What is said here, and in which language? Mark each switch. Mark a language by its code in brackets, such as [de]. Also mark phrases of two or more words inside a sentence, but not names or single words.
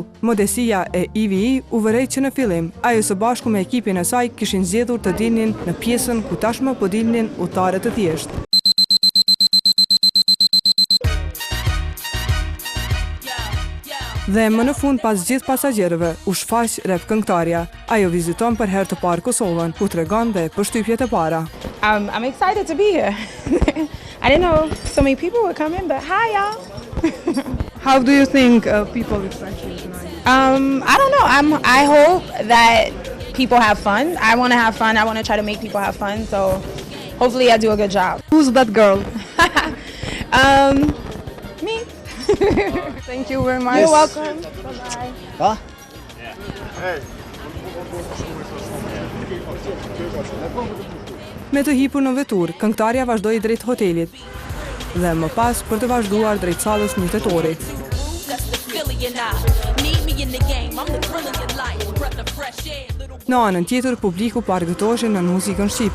[sq] Modestia e EVE u vërejt që në fillim, ajo së bashku me ekipin e saj kishin zgjedhur të dilnin në pjesën ku tashmë po dilnin udhëtarët të thjeshtë. Dhe më në fund pas gjithë pasagjerëve, u shfaq rap këngëtarja. Ajo viziton për herë të parë Kosovën, ku tregon dhe përshtypjet e para. [en] I'm excited to be here. I didn't know so many people would come in, but hi y'all. How do you think people expect you tonight? I don't know. I hope that people have fun. I want to have fun. I want to try to make people have fun. So hopefully I do a good job. Who's that girl? Me. Thank you very much. You're welcome. Bye-bye. Ha? [sq] Me të hipur në vetur, këngëtarja vazhdoi drejt hotelit dhe më pas për të vazhduar drejt sallës 1 tetori. Në anën tjetër, publiku po argëtoheshin në muzikën shqipe.